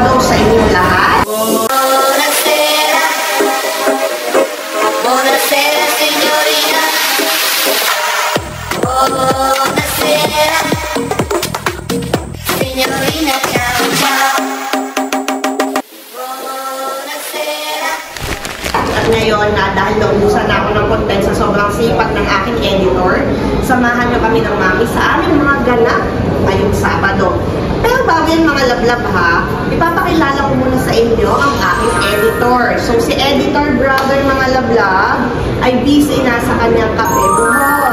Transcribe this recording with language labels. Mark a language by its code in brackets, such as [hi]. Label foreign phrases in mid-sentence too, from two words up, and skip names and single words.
[tl] sa inyong lahat. [it] Buonasera. Buonasera, signorina. Buonasera. Signorina, ciao, ciao. Buonasera. [tl] At ngayon, dahil naubusan na ako ng content sa sobrang sipat ng aking editor, samahan niyo kami ng mami sa aming mga ganap ngayong Sabado. Pero bago yan mga lablab ha, ipapakilala ko muna sa inyo ang aking editor. So si editor brother mga lablab ay busy na sa kanyang Kape Buhol.